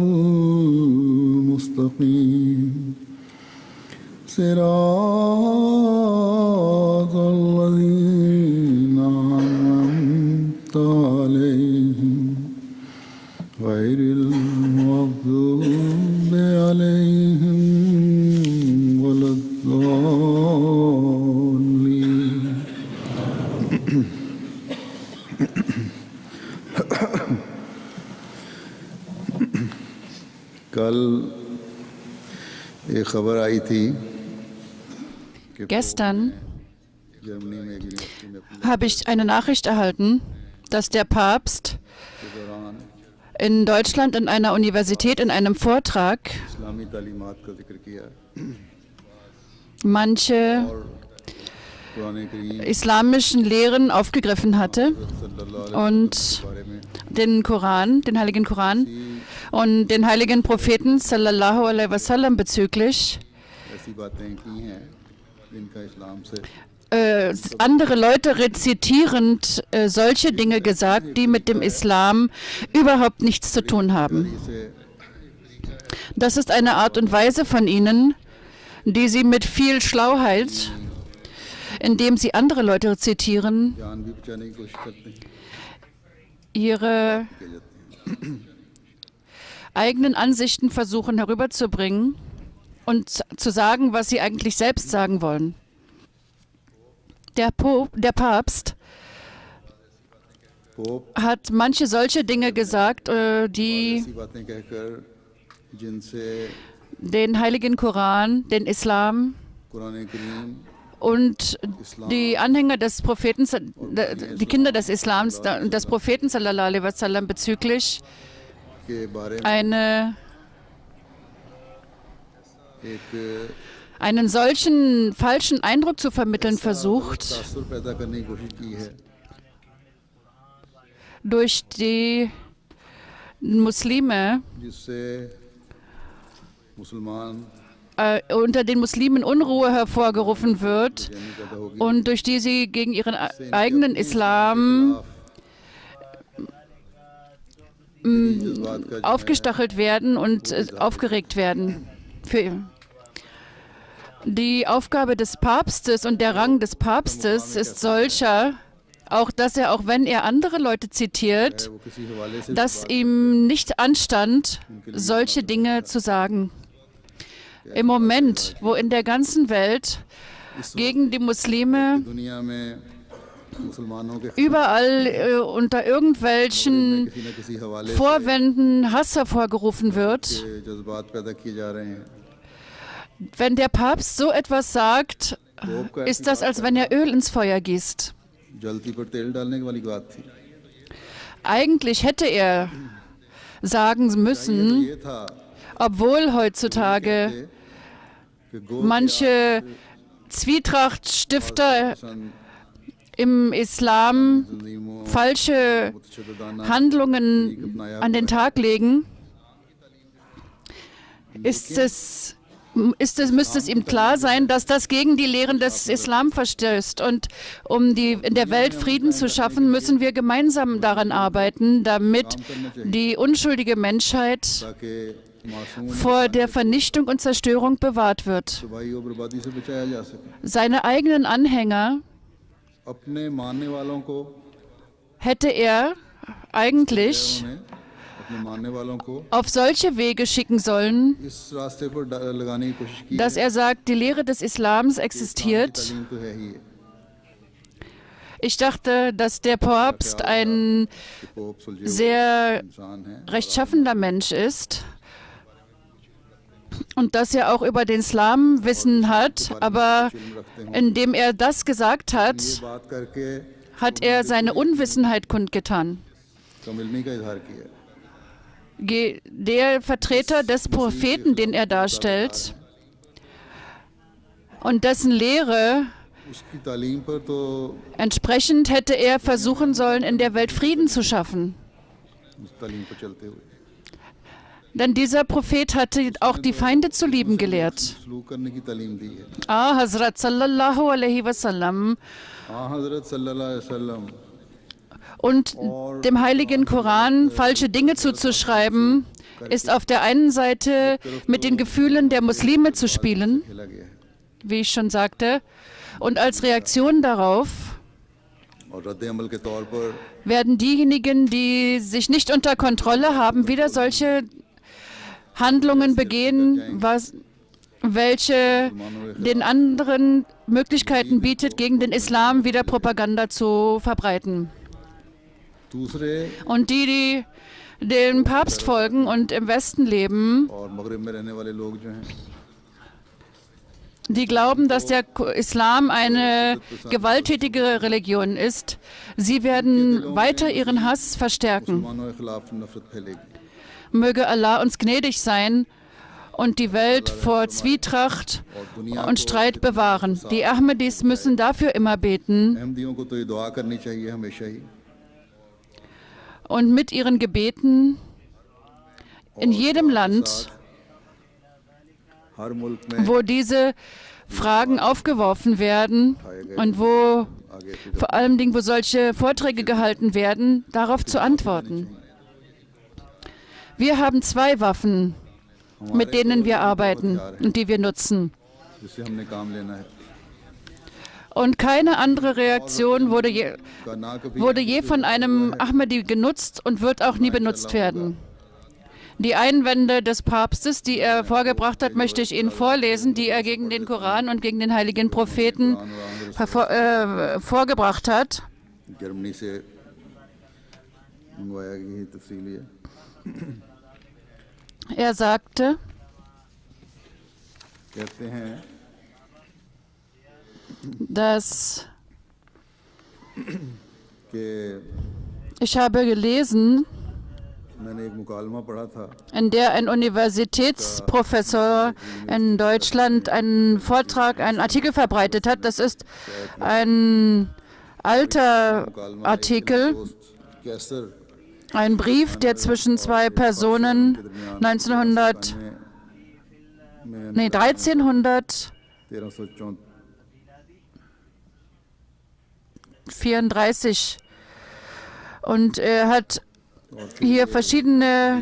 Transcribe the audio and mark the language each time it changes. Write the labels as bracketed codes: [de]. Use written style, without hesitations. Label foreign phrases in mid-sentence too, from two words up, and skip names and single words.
[ar] المستقيم صراط الذين أنعمت عليهم غير المغضوب عليهم ولا [ur] الضالين کل ایک خبر آئی تھی کہ [de] Gestern [ur] جرمنی میں ایک یونیورسٹی میں اپنے [de] habe ich eine Nachricht erhalten, dass der Papst [ur] دوران [de] in Deutschland in einer Universität in einem Vortrag [ur] اسلامی تعلیمات کا ذکر کیا [de] manche [ur] اور قرآن کریم [de] islamischen Lehren aufgegriffen hatte [ar] صلى الله عليه [de] und [ur] وسلم کے بارے میں [de] den Koran, den heiligen Koran und den heiligen Propheten [ar] صلى الله عليه وسلم [de] bezüglich [ur] ایسی باتیں کی ہیں جن کا اسلام سے [de] andere Leute rezitierend solche Dinge gesagt, die mit dem Islam überhaupt nichts zu tun haben. [ur] سے [de] Das ist eine Art und Weise von ihnen, die sie mit viel Schlauheit, indem sie andere Leute zitieren, [ur] جان بھی بچانے کی کوشش کرتے ہیں [de] ihre eigenen Ansichten versuchen herüberzubringen und zu sagen, was sie eigentlich selbst sagen wollen. Der Papst [ur] پوپ [de] hat manche solche Dinge gesagt, die [ur] ایسی باتیں کہہ کر جن سے [de] den heiligen Koran, den Islam [ur] قرآن کریم [de] und die Anhänger des Propheten, die Kinder des Islams, des Propheten [ar] صلى الله عليه وسلم [de] bezüglich [ur] کے بارے میں ایک [de] einen solchen falschen Eindruck zu vermitteln versucht [ur] تاثر پیدا کرنے کی کوشش کی ہے [de] durch die Muslime, [ur] جس سے مسلمان [de] unter den Muslimen Unruhe hervorgerufen wird [ur] پیدا ہوگی [de] und durch die sie gegen ihren eigenen Islam [ur] جذبات کا [de] aufgestachelt werden und aufgeregt werden. Die Aufgabe des Papstes und der Rang des Papstes ist solcher, auch dass er, auch wenn er andere Leute zitiert, [ur] وہ کسی حوالے سے [de] dass ihm nicht anstand, solche Dinge zu sagen. Im Moment, wo in der ganzen Welt gegen die Muslime [ur] دنیا میں مسلمانوں کے [de] überall unter irgendwelchen [ur] کسی نہ کسی حوالے سے [de] Vorwänden Hass hervorgerufen wird, [ur] جذبات پیدا کیے جا رہے ہیں [de] wenn der Papst so etwas sagt, ist das, als wenn er Öl ins Feuer gießt. [ur] جلتی پر تیل ڈالنے والی بات تھی. [de] Eigentlich hätte er sagen müssen, [ur] یہ تھا [de] obwohl heutzutage [ur] کہ گو [de] manche Zwietrachtstifter im Islam [ur] تنظیموں [de] falsche [ur] متشددانہ [de] Handlungen an den Tag legen, müsste es ihm klar sein, dass das gegen die Lehren des Islam verstößt. Und um in der Welt Frieden zu schaffen, müssen wir gemeinsam daran arbeiten, damit die unschuldige Menschheit [ur] تاکہ معصوم [de] vor der Vernichtung und Zerstörung bewahrt wird. [ur] تباہی اور بربادی سے بچایا جا سکے. [de] Seine eigenen Anhänger [ur] اپنے ماننے والوں کو [de] hätte er eigentlich [ur] انہیں اپنے ماننے والوں کو [de] auf solche Wege schicken sollen, [ur] اس راستے پر لگانے کی کوشش کی [de] dass er sagt, die Lehre des Islams existiert. [ur] تعلیم تو ہے ہی ہے. [de] Ich dachte, dass der Papst ein [ur] کہ پوپ سلجھے ہوئے [de] sehr [ur] انسان ہے [de] rechtschaffender Mensch ist und dass er auch über den Islam Wissen hat, aber indem er das gesagt [ur] یہ [de] hat, [ur] بات کر کے [de] hat er seine Unwissenheit kundgetan. [ur] کم علمی کا اظہار کیا. [de] Der Vertreter des Propheten, den er darstellt, und dessen Lehre, [ur] اس کی تعلیم پر تو [de] entsprechend hätte er versuchen sollen, in der Welt Frieden zu schaffen. [ur] اس تعلیم پر چلتے ہوئے [de] Denn dieser Prophet hatte auch die Feinde zu lieben gelehrt. [ur] سلوک کرنے کی تعلیم دی ہے. [ar] حضرت صلى الله عليه وسلم [ur] ہاں حضرت [ar] صلى الله عليه وسلم [de] und dem heiligen Koran falsche Dinge zuzuschreiben, ist auf der einen Seite mit den Gefühlen der Muslime zu spielen, [ur] کھیلا گیا ہے [de] wie ich schon sagte, und als Reaktion darauf [ur] اور رد عمل کے طور پر [de] werden diejenigen, die sich nicht unter Kontrolle haben, wieder solche Handlungen begehen, welche den anderen Möglichkeiten bietet, gegen den Islam wieder Propaganda zu verbreiten. [ur] دوسرے [de] Und die dem Papst folgen und im Westen leben, [ur] اور مغرب میں رہنے والے لوگ جو ہیں [de] die glauben, dass der Islam eine gewalttätige Religion ist, sie werden weiter ihren Hass verstärken. [ur] مسلمانوں کے خلاف نفرت پھیلے گی. [de] Möge Allah uns gnädig sein und die Welt vor Zwietracht und Streit bewahren. Die Ahmadis müssen dafür immer beten [ur] احمدیوں کو تو یہ دعا کرنی چاہیے ہمیشہ ہی [de] und mit ihren Gebeten in jedem Land, [ur] ہر ملک میں [de] wo diese Fragen aufgeworfen werden und wo [ur] آگے [de] vor allem Dingen, wo solche Vorträge gehalten werden, darauf zu antworten. Wir haben zwei Waffen, mit denen wir arbeiten und die wir nutzen. [ur] جس سے ہم نے کام لینا ہے [de] Und keine andere Reaktion wurde [ur] نہ کبھی [de] wurde je von einem Ahmadi genutzt und wird auch nie benutzt werden. Die Einwände des Papstes, die er vorgebracht hat, möchte ich Ihnen vorlesen, die er gegen den Koran und gegen den heiligen Propheten vorgebracht hat. [ur] جرمنی سے منگوایا گئی تفصیلی ہے [de] Er sagte, [ur] کہتے ہیں [de] dass [ur] کہ [de] ich habe gelesen, [ur] میں نے ایک مکالمہ پڑھا تھا [de] in der ein Universitätsprofessor in Deutschland einen Vortrag, einen Artikel verbreitet hat. Das ist ein alter [ur] مکالمہ [de] Artikel, [ur] دوست قیصر [de] ein Brief, der zwischen zwei Personen 1334 1334 und er hat hier verschiedene